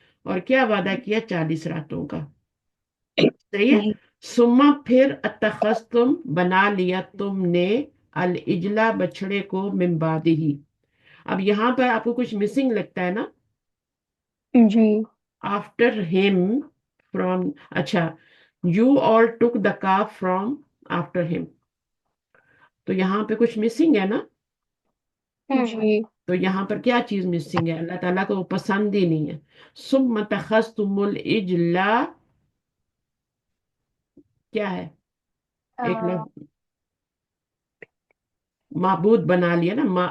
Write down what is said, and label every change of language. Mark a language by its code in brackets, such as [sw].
[ur] اور کیا وعدہ کیا؟ 40 راتوں کا. صحیح ہے. جی سما پھر اتخذتم بنا لیا تم نے العجلہ بچڑے کو من بعدہ. اب یہاں پر آپ کو کچھ مسنگ لگتا ہے نا؟ جی [en] after him from. اچھا, you all took the calf from after him. [ur] تو یہاں پہ کچھ مسنگ ہے نا؟ جی تو یہاں پر کیا چیز مسنگ ہے؟ اللہ تعالیٰ کو وہ پسند ہی نہیں ہے. [ar] ثم تخذتم العجل. [ur] کیا ہے؟ ایک لفظ معبود بنا لیا نا.